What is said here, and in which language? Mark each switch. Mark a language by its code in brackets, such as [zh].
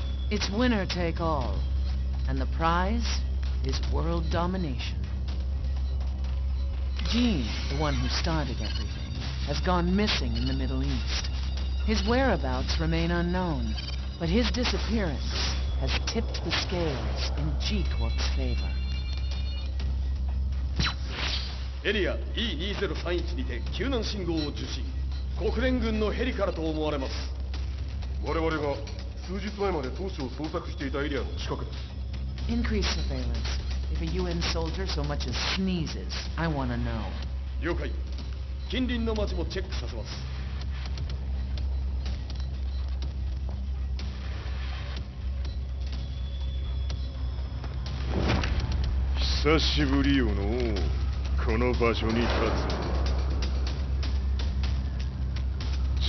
[en] It's winner take all, and the prize is world domination. Gene, the one who started everything, has gone missing in the Middle East. His whereabouts remain unknown, but his disappearance has tipped the scales in G-Corp's favor. [ja] エリア E2031 にて救難信号を受信。国連軍のヘリからと思われます。我々が数日前まで当初を捜索していたエリアの近くです。 [en] Increase surveillance. If a UN soldier so much as sneezes, I want to know. [ja] 了解。近隣の町もチェックさせます。久しぶりよのう。この場所に立つ。